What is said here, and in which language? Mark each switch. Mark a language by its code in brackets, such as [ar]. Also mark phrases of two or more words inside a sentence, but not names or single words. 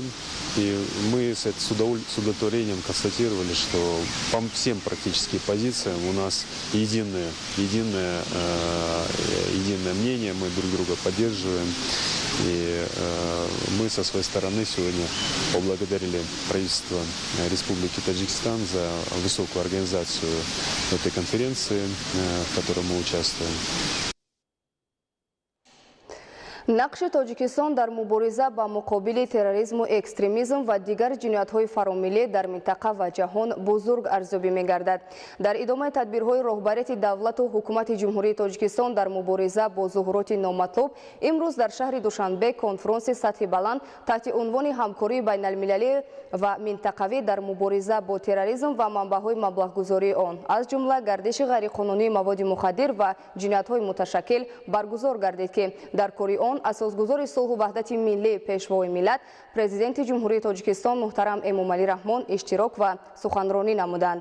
[ru] И мы с удовлетворением констатировали, что по всем практически позициям у нас единое мнение, мы друг друга поддерживаем. И мы со своей стороны сегодня поблагодарили правительство Республики Таджикистан за высокую организацию этой конференции, в которой мы участвуем. [tg] нақши тоҷикистон дар мубориза ба муқобили терроризму экстремизм ва дигар ҷиноятҳои фаромилӣ дар минтақа ва ҷаҳон бузург арзёбӣ мегардад. дар идомаи тадбирҳои роҳбарияти давлату ҳукумати ҷумҳурии тоҷикистон дар мубориза бо зуҳуроти номатлуб имрӯз дар шаҳри душанбе конфронси сатҳи баланд таҳти унвони ҳамкории байналмилалӣ ва минтақавӣ дар мубориза бо терроризм ва манбаъҳои маблағгузории он аз ҷумла гардиши ғайриқонунии маводи мухаддир ва ҷиноятҳои муташаккил баргузор гардид ки дар кори он асосгузори сулҳу ваҳдати миллӣ пешвои миллат президенти ҷумҳурии тоҷикистон муҳтарам Эмомалӣ Раҳмон иштирок ва суханронӣ намуданд.